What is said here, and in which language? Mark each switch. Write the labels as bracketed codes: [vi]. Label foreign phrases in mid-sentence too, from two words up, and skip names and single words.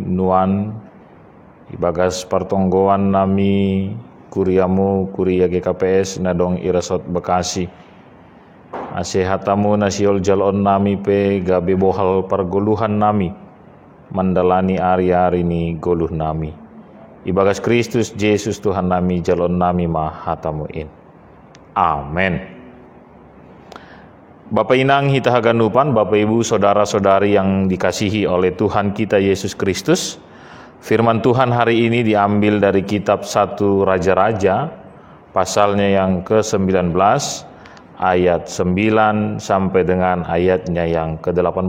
[bts] nuan ibagas partonggoan nami kuriamu kuria GKPS nadong irasot Bekasi asehatamu nasiol jalon nami pe gabe bohal pargoluhan nami mandalani ari-ari ni goluh nami ibagas Kristus Yesus Tuhan nami jalon nami mahatamuin. Amin. Bapak Inang hita haganupan, [id] Bapak Ibu, saudara-saudari yang dikasihi oleh Tuhan kita Yesus Kristus. Firman Tuhan hari ini diambil dari kitab 1 Raja-Raja, pasalnya yang ke-19, ayat 9 sampai dengan ayatnya yang ke-18.